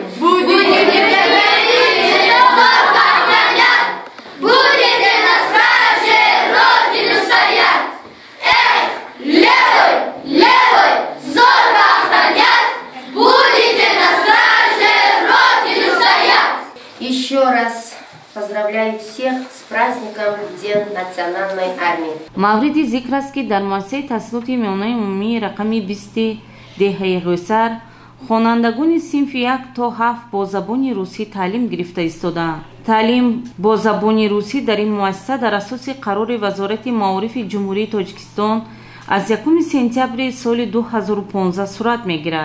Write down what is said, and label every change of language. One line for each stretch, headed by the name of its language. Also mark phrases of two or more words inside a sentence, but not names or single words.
Russian: Будете верны, только охранять, будете на страже Родину стоять. Левой, левой, зорко охранять, будете на страже Родину стоять. Еще раз поздравляю всех с праздником День национальной армии.
Tajik: мавриди зикр аст ки дар муассисаи таҳсилоти миёнаи умумии рақами 20 деҳаи рӯйсар хонандагони синфи 1 то 7 бо забони русӣ таълим гирифта истодаанд. таълим бо забони русӣ дар ин муассиса дар асоси қарори вазорати маорифи ҷумҳурии тоҷикистон аз 1 сентябри соли 2015 сурат мегирад.